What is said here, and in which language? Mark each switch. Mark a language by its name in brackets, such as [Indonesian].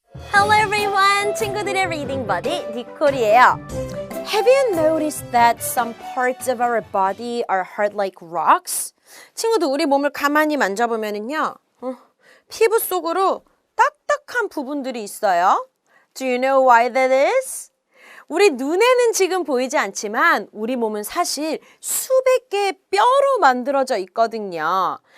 [Korean] 반가운 친구들의 리딩 버디 니콜이에요. [English] Have you noticed that some parts of our body are hard like rocks? [Korean] 친구들 우리 몸을 가만히 만져보면은요, 피부 속으로 딱딱한 부분들이 있어요. [English] Do you know why that is? [Korean] 우리 눈에는 지금 보이지 않지만 우리 몸은 사실 수백 개의 뼈로 만들어져 있거든요.